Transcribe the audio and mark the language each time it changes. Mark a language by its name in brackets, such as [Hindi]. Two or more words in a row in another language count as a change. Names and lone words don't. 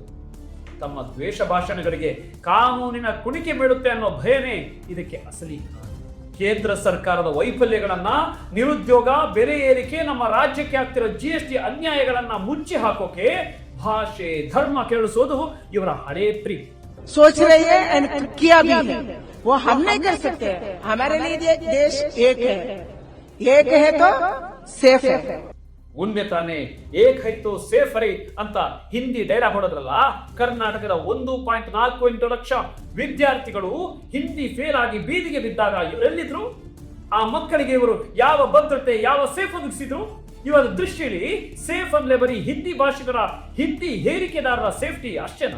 [Kannada] ತಮ್ಮ ದ್ವೇಷ ಭಾಷಣಗಳಿಗೆ ಕಾನೂನಿನ ಕುಣಿಕೆ ಬೀಳುತ್ತೆ ಅನ್ನೋ ಭಯನೇ ಇದಕ್ಕೆ ಅಸಲಿ ಕಾರಣ. ಕೇಂದ್ರ ಸರ್ಕಾರದ ವೈಫಲ್ಯಗಳನ್ನ, ನಿರುದ್ಯೋಗ, ಬೆಲೆ ಏರಿಕೆ, ನಮ್ಮ ರಾಜ್ಯಕ್ಕೆ ಆಗ್ತಿರೋ GST ಅನ್ಯಾಯಗಳನ್ನ ಮುಚ್ಚಿ ಹಾಕೋಕೆ ಭಾಷೆ, ಧರ್ಮ ಕೇಳಿಸೋದು ಇವರ ಹಳೇ ಪ್ರೀತಿ. [Hindi] सोच रही है एंड किया भी है, वो हम नहीं कर सकते. हमारे लिए देश एक है. एक है तो सेफ है। [Kannada] ಉಣ್ಮೆ ತಾನೆ [Hindi] एक है तो सेफ है [Kannada] ಅಂತ ಹಿಂದಿ ಡೈಲಾಗ್ ಹೊಡೆದ್ರಲ್ಲ, ಕರ್ನಾಟಕದ 1.48 ಲಕ್ಷ ವಿದ್ಯಾರ್ಥಿಗಳು ಹಿಂದಿ ಫೇಲ್ ಆಗಿ ಬೀದಿಗೆ ಬಿದ್ದಾಗ ಎಲ್ಲಿದ್ರು? ಆ ಮಕ್ಕಳಿಗೆ ಇವರು ಯಾವ ಭದ್ರತೆ, ಯಾವ ಸೇಫ್ ಒದಗಿಸಿದ್ರು? ಇವರ ದೃಷ್ಟಿಯಲ್ಲಿ ಸೇಫ್ ಅಂದ್ರೆ ಬರೀ ಹಿಂದಿ ಭಾಷಿಗರ, ಹಿಂದಿ ಹೇರಿಕೆದಾರರ ಸೇಫ್ಟಿ ಅಷ್ಟೇನಾ?